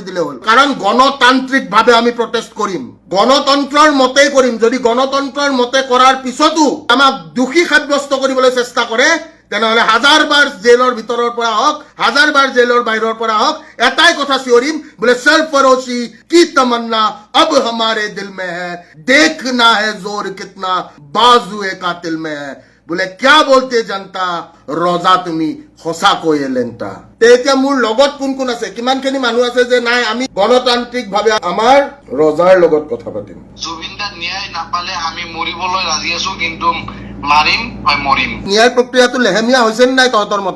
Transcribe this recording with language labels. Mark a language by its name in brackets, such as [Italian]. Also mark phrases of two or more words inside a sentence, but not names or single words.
[Assamese] দিলে হ'ল কাৰণ গণতান্ত্ৰিকভাৱে আমি প্ৰটেষ্ট কৰিম গণতন্ত্ৰৰ মতেই কৰিম যদি গণতন্ত্ৰৰ মতে কৰাৰ পিছতো আমাক দোষী সাব্যস্ত কৰিবলৈ চেষ্টা কৰে তেনেহলে হাজাৰবাৰ জেলৰ ভিতৰৰ পৰা হওক হাজাৰবাৰ জেলৰ বাহিৰৰ পৰা হওক এটাই কথা চিঞৰিম বোলে [Hindi] सरफ़रोशी की तमन्ना अब हमारे दिल में है देखना है जोर कितना बाजुए कातिल में है बोले क्या बोलते जनता रोजा [Assamese] তুমি সঁচাকৈ লেংটা এতিয়া মোৰ লগত কোন কোন আছে কিমানখিনি মানুহ আছে যে নাই আমি গণতান্ত্ৰিকভাৱে আমাৰ ৰজাৰ লগত কথা পাতিম জুবিনদাৰ ন্যায় নাপালে আমি মৰিবলৈ ৰাজি আছো কিন্তু মাৰিম হয় মৰিম ন্যায় প্ৰক্ৰিয়াটো লেহেমীয়া হৈছে নাই তহঁতৰ মতে